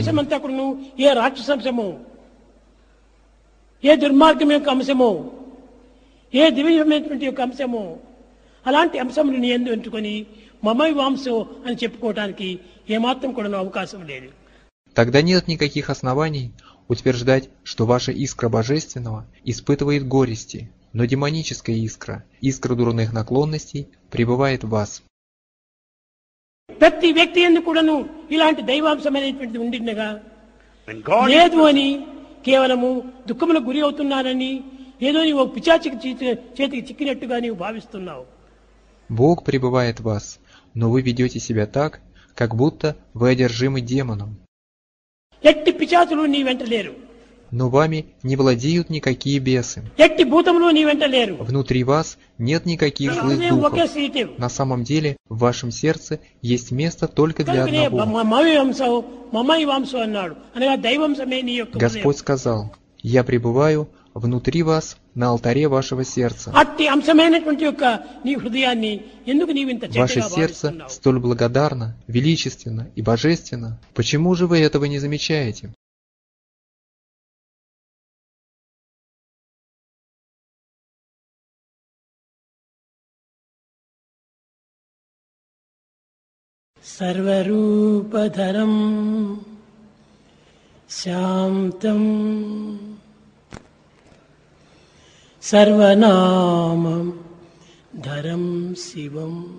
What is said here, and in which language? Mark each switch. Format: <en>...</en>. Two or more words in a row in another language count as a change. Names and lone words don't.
<te>అంశమంతా కూడా ఏ రాక్షసంశమో, ఏ దుర్మార్గం యొక్క అంశమో, ఏ దివ్యమైనటువంటి యొక్క అంశమో, అలాంటి అంశములను ఎందు ఎంచుకొని</te> <sa>మమై వాంసో</sa> <te>అని చెప్పుకోవడానికి ఏమాత్రం కూడా అవకాశం లేదు.</te> <ru>Тогда нет никаких оснований утверждать, что ваша искра божественного испытывает горести, но демоническая искра, искра дурных наклонностей, пребывает в вас.</ru> <te>ప్రతి వ్యక్తి ఎందుకు కూడాను ఇలాంటి దైవాంశమైనటువంటిది ఉండినగా</te> <en>When God</en> <te>లేదు అని కేవలము దుఃఖములకు గురి అవుతున్నానని ఏదో నీవు పిచాచికి చేతికి చిక్కినట్టుగా నీవు భావిస్తున్నావు.</te> <ru>Бог пребывает в вас, но вы ведете себя так, как будто вы одержимы демоном.</ru> <te>ఎట్టి పిచాచులు నీ వెంట లేరు,</te> <ru>Но вами не владеют никакие бесы.</ru> <te>ఎట్టి భూతములు నీ వెంట లేరు.</te> <ru>Внутри вас нет никаких злых</ru> <te>హృదయం ఒకే</te> <ru>духов.</ru> <te>సీటు.</te> <ru>На самом деле, в вашем сердце есть место только для</ru> <te>కనుకనే</te> <ru>одного.</ru> <sa>మమై వాంసో</sa> <te>అన్నాడు, అనగా దైవంశమే నీ యొక్క హృదయం.</te> <ru>Господь сказал: «Я пребываю внутри вас на алтаре вашего сердца».</ru> <te>అట్టి అంశమైనటువంటి యొక్క నీ హృదయాన్ని ఎందుకు నీవు ఇంత</te> <ru>Ваше</ru> <te>చెడ్డగా</te> <ru>сердце</ru> <te>భావిస్తున్నావు?</te> <ru>столь благодарно, величественно и божественно. Почему же вы этого не замечаете?</ru> <sa>సర్వరూపధరం శాంతం సర్వనామం ధరం శివం</sa>